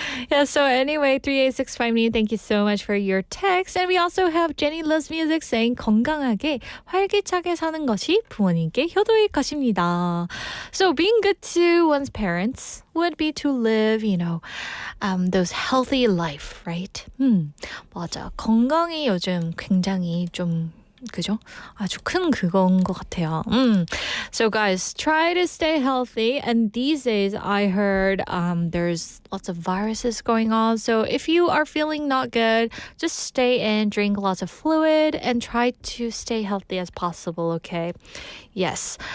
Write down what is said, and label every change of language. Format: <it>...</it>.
<en>Yeah, so anyway, 3865님, thank you so much for your text. And we also have Jenny Loves Music saying</en> <ko>건강하게 활기차게 사는 것이 부모님께 효도일 것입니다.</ko> <en>So being good to one's parents would be to live, those healthy life, right?</en> <ko>맞아. 건강이 요즘 굉장히 좀 그죠? 아주 큰 그건 것 같아요.</ko> <en>So guys, try to stay healthy. And these days, I heard there's lots of viruses going on. So if you are feeling not good, just stay in, drink lots of fluid, and try to stay healthy as possible, okay? Yes.</en>